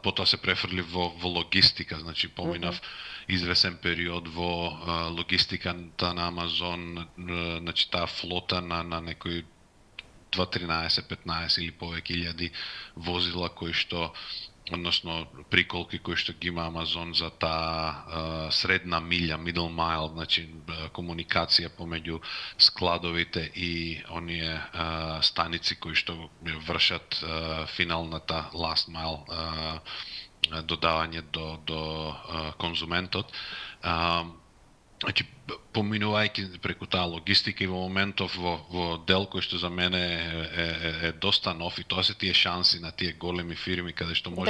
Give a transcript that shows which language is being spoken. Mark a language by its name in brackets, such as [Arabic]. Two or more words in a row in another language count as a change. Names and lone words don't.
[Macedonian] Потоа се префрли во логистика, значи поминав извесен период во логистиката на Амазон, значи таа флота на некои 2-13, 15 или повеќе илјади возила кои што, односно приколки кои што ги има Амазон за таа средна милја, [English] middle mile, [Macedonian] значи комуникација помеѓу складовите и оние станици кои што вршат финалната [English] last mile [Macedonian] додавање до конзументот. Значи, поминувајќи преку таа логистика и во моментов во дел кој што за мене е доста нов, и тоа се тие шанси на тие големи фирми каде што може